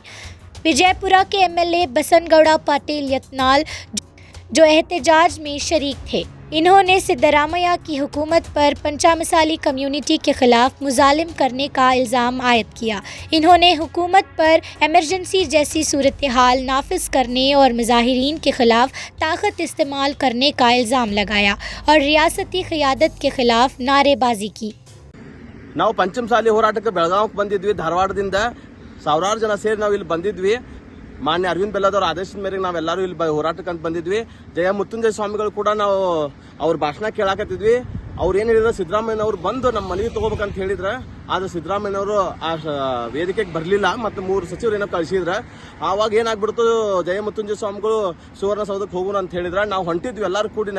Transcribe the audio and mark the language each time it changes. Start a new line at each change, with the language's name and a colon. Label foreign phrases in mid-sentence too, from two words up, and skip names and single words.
Urdu: وجے پورہ کے MLA بسن گوڑا پاٹل یتنال، جو احتجاج میں شریک تھے، انہوں نے سدرامیا کی حکومت پر پنچامسالی کمیونٹی کے خلاف مظالم کرنے کا الزام عائد کیا. انہوں نے حکومت پر ایمرجنسی جیسی صورت حال نافذ کرنے اور مظاہرین کے خلاف طاقت استعمال کرنے کا الزام لگایا اور ریاستی قیادت کے خلاف نعرے بازی کی.
Kannada: ನಾವು ಪಂಚಮಸಾಲಿ ಹೋರಾಟಕ್ಕೆ ಬೆಳಗಾವಿಗೆ ಬಂದಿದ್ವಿ. ಧಾರವಾಡದಿಂದ ಸಾವಿರಾರು ಜನ ಸೇರಿ ನಾವು ಇಲ್ಲಿ ಬಂದಿದ್ವಿ. ಮಾನ್ಯ ಅರವಿಂದ್ ಬೆಲ್ಲದವರ ಆದೇಶದ ಮೇರೆಗೆ ನಾವೆಲ್ಲರೂ ಇಲ್ಲಿ ಹೋರಾಟಕ್ಕೆ ಅಂತ ಬಂದಿದ್ವಿ. ಜಯ ಮೃತ್ಯುಂಜಯ ಸ್ವಾಮಿಗಳು ಕೂಡ ನಾವು ಅವ್ರ ಭಾಷಣ ಕೇಳಾಕತ್ತಿದ್ವಿ. ಅವ್ರು ಏನು ಹೇಳಿದ್ರು, ಸಿದ್ದರಾಮಯ್ಯನವರು ಬಂದು ನಮ್ಮ ಮನೆಗೆ ತಗೋಬೇಕಂತ ಹೇಳಿದ್ರೆ, ಆದರೆ ಸಿದ್ದರಾಮಯ್ಯನವರು ಆ ವೇದಿಕೆಗೆ ಬರಲಿಲ್ಲ ಮತ್ತು 3 ಸಚಿವರು ಏನೋ ಕಳಿಸಿದ್ರೆ ಆವಾಗ ಏನಾಗ್ಬಿಡ್ತು, ಜಯ ಮೃತ್ಯುಂಜಯ ಸ್ವಾಮಿಗಳು ಸುವರ್ಣಸೌಧಕ್ಕೆ ಹೋಗೋಣ ಅಂತ ಹೇಳಿದ್ರೆ ನಾವು ಹೊಂಟಿದ್ವಿ ಎಲ್ಲರೂ ಕೂಡಿನ.